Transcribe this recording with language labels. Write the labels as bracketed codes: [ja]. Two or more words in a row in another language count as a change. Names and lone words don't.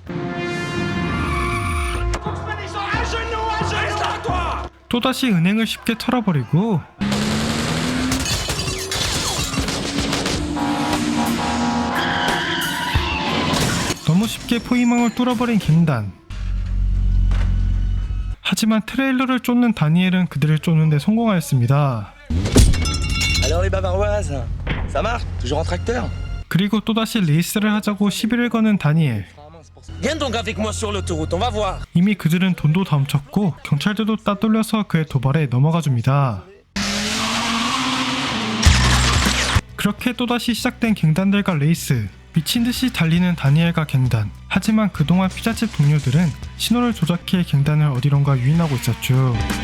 [ko] 또다시 은행을 쉽게 털어버리고 너무 쉽게 포위망을 뚫어버린 갱단. 하지만 트레일러를 쫓는 다니엘은 그들을 쫓는 데 성공하였습니다. [fr] Alors les bavaroises, ça marche? Toujours en tracteur? [ko] 그리고 또다시 레이스를 하자고 시비를 거는 다니엘. [fr] Viens donc avec moi sur l'autoroute, on va voir. [ko] 이미 그들은 돈도 다 훔쳤고 경찰들도 따돌려서 그의 도발에 넘어가 줍니다. 그렇게 또다시 시작된 갱단들과 레이스. 미친듯이 달리는 다니엘과 갱단. 하지만 그동안 피자집 동료들은 신호를 조작해 갱단을 어디론가 유인하고 있었죠.